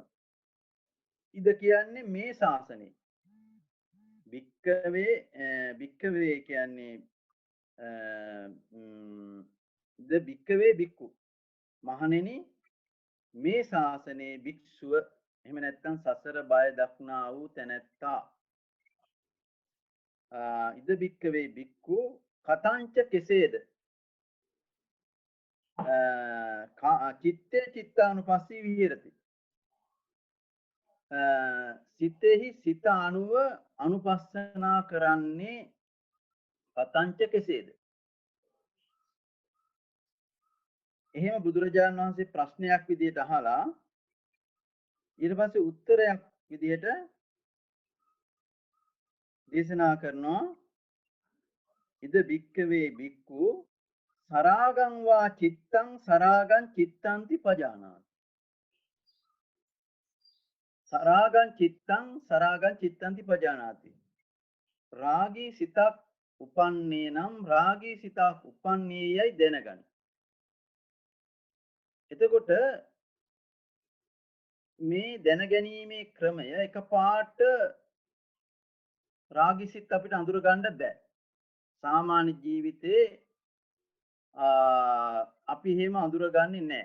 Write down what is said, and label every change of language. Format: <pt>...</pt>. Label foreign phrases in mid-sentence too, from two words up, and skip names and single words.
<si>ඉද කියන්නේ මේ ශාසනය. භික්ඛවේ කියන්නේ</si> <pi>ද භික්කවේ භික්ඛු</pi> <si>මහණෙනි මේ ශාසනයේ භික්ෂුව එහෙම නැත්නම් සසර බය දක්නා වූ තැනැත්තා</si> <pi>ඉද භික්කවේ භික්ඛු කතංච</pi> <si>කෙසේද</si> <pi>චිත්තේ චිත්තානුපස්සී විහෙරති</pi> <si>සිතෙහි සිත අනුව අනුපස්සනා කරන්නේ කතංච කෙසේද එහෙම බුදුරජාණන් වහන්සේ ප්‍රශ්නයක් විදිහට අහලා ඊට පස්සේ උත්තරයක් විදිහට දේශනා කරනවා</si> <pi>ඉද භික්කවේ භික්ඛු සරාගං වා චිත්තං සරාගං චිත්තන්ති පජානාති සරාගං චිත්තං සරාගං චිත්තන්ති පජානාති</pi> <si>රාගී සිතක් උපන්නේ නම් රාගී සිතක් උපන්නේ යයි දැනගනි එතකොට මේ දැනගැනීමේ ක්‍රමය එකපාරට රාගී සිත් අපිට අඳුර ගන්න බෑ සාමාන්‍ය ජීවිතේ අපි එහෙම අඳුරගන්නේ නැහැ.</si>